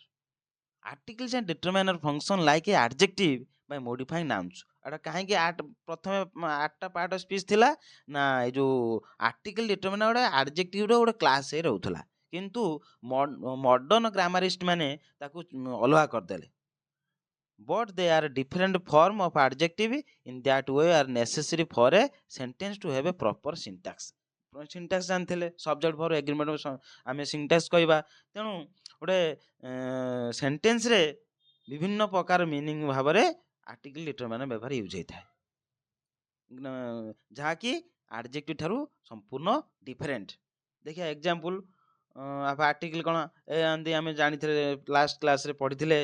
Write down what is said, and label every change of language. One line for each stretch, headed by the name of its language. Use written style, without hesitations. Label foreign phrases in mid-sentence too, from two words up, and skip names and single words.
English: Articles and determiner function like a adjective by modifying nouns.
Odia: ଏଟା କାହିଁକି ପ୍ରଥମେ 8ଟା
English: part speech
Odia: ଥିଲା ନା ଏଇ ଯୋଉ
English: article determiner
Odia: ଗୋଟେ ଆଡଜେକ୍ଟିଭର ଗୋଟେ କ୍ଲାସ୍ ହେଇ ରହୁଥିଲା, କିନ୍ତୁ
English: modern grammarist
Odia: ମାନେ ତାକୁ ଅଲଗା କରିଦେଲେ।
English: But they are different form of adjective in that way are necessary for a sentence to have a proper syntax।
Odia: syntax ଜାଣିଥିଲେ
English: subject verb agreement
Odia: ଆମେ syntax କହିବା। ତେଣୁ ଗୋଟେ ସେଣ୍ଟେନ୍ସ ରେ ବିଭିନ୍ନ ପ୍ରକାର ମିନିଂ ଭାବରେ ଆର୍ଟିକଲ ଲିଟର ମାନେ ବ୍ୟବହାର ୟୁଜ ହେଇଥାଏ, ଯାହାକି ଆଡଜେକ୍ଟିଭ ଠାରୁ ସମ୍ପୂର୍ଣ୍ଣ ଡିଫରେଣ୍ଟ। ଦେଖିବା
English: example article
Odia: କ'ଣ ଏମିତି ଆମେ ଜାଣିଥିଲେ
English: last class
Odia: ପଢିଥିଲେ।